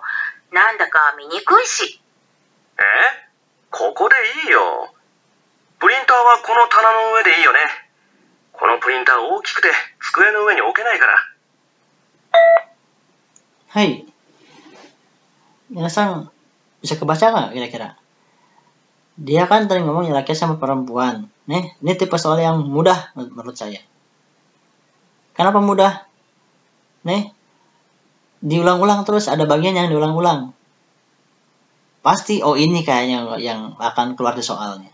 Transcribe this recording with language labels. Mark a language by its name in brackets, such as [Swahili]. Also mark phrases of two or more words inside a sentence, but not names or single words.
[Japanese] なんだか見にくいし。ここでいいよ。プリンターはこの棚の上でいいよね。このプリンター大きくて机の上に置けないから。 [Indonesian] はい。Minasang bisa kebaca nggak kira-kira? Dia kan tadi ngomong laki sama perempuan. Nih, ini tipe soal yang mudah menurut saya. Kenapa mudah? Nih, diulang-ulang terus, ada bagian yang diulang-ulang. Pasti, oh ini kayaknya yang akan keluar di soalnya.